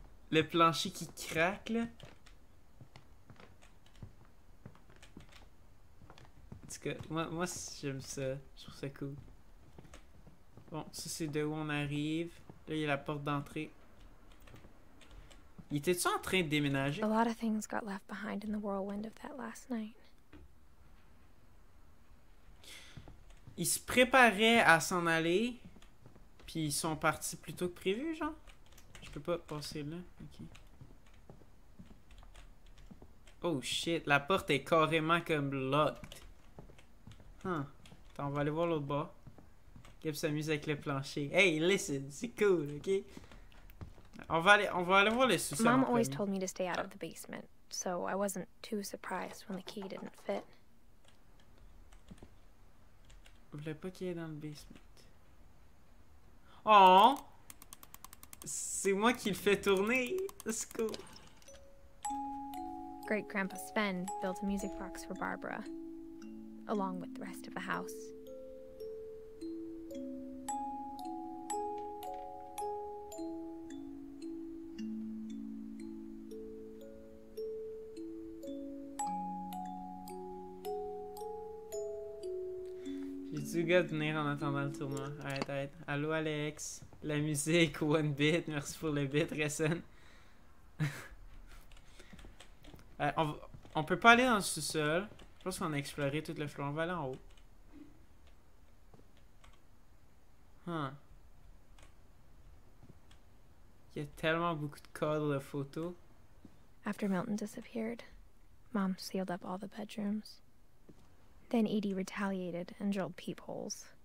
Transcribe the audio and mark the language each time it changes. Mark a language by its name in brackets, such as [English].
[French] Le plancher qui craque, là. En tout cas, moi j'aime ça. Je trouve ça cool. Bon, ça, c'est de où on arrive. Là, il y a la porte d'entrée. Il était-tu en train de déménager? [English] A lot of things got left behind in the whirlwind of that last night. [French] Ils se préparaient à s'en aller. Puis ils sont partis plus tôt que prévu, genre? Je peux pas passer là. Ok. Oh shit, la porte est carrément comme locked. Huh. Attends, on va aller voir l'autre bord. Gab s'amuse avec le plancher. [English] Hey, listen, [French] c'est cool, ok? On va aller voir le sous-sol. [English] Mom always told me to stay out of the basement, so I wasn't too surprised when the key didn't fit. [French] Je voulais pas qu'il y ait dans le basement. Oh! C'est moi qui le fais tourner. C'est cool. [English] great-grandpa Sven built a music box for Barbara, along with the rest of the house. [French] J'ai du gars de venir en attendant le tournoi. Arrête, arrête. Allô Alex. La musique, one bit. Merci pour le bit, Resson. On peut pas aller dans le sous-sol. Je pense qu'on a exploré tout le floor. On va aller en haut. Il y a tellement beaucoup de cadres de photos. [English] After Milton disappeared, Mom sealed up all the bedrooms. Then Edie retaliated and drilled peepholes.